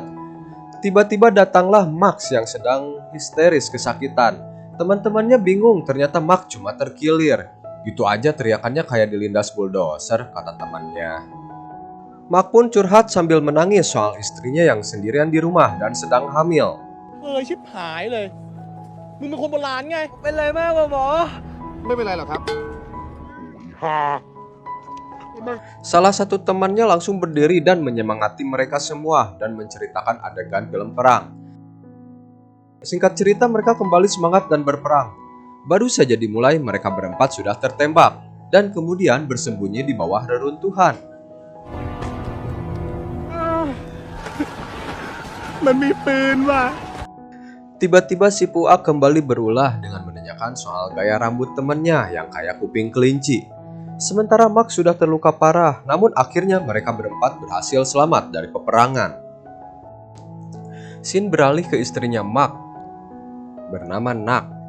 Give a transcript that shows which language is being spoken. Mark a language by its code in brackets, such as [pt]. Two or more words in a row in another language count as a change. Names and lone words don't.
[id] Tiba-tiba datanglah Max yang sedang histeris kesakitan. Teman-temannya bingung, ternyata Mark cuma terkilir. Gitu aja teriakannya kayak dilindas bulldozer, kata temannya. Mark pun curhat sambil menangis soal istrinya yang sendirian di rumah dan sedang hamil. [th] ชิบหายเลยมึงเป็นคนโบราณไงเป็นไรมากกว่าหมอไม่เป็นไรหรอกครับ [id] Salah satu temannya langsung berdiri dan menyemangati mereka semua dan menceritakan adegan film perang. Singkat cerita, mereka kembali semangat dan berperang. Baru saja dimulai, mereka berempat sudah tertembak dan kemudian bersembunyi di bawah reruntuhan. [th] มันมีปืนว่ะ [id] Tiba-tiba si Puak kembali berulah dengan menanyakan soal gaya rambut temannya yang kayak kuping kelinci. Sementara Max sudah terluka parah, namun akhirnya mereka berempat berhasil selamat dari peperangan. Scene beralih ke istrinya Mark bernama Nak.